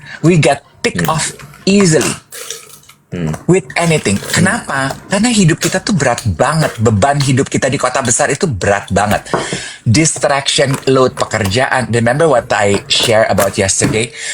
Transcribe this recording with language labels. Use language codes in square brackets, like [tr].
[en] We get ticked off easily with anything. [id] Kenapa? Karena hidup kita tuh berat banget. Beban hidup kita di kota besar itu berat banget. [en] Distraction, load pekerjaan. Remember what I share about yesterday?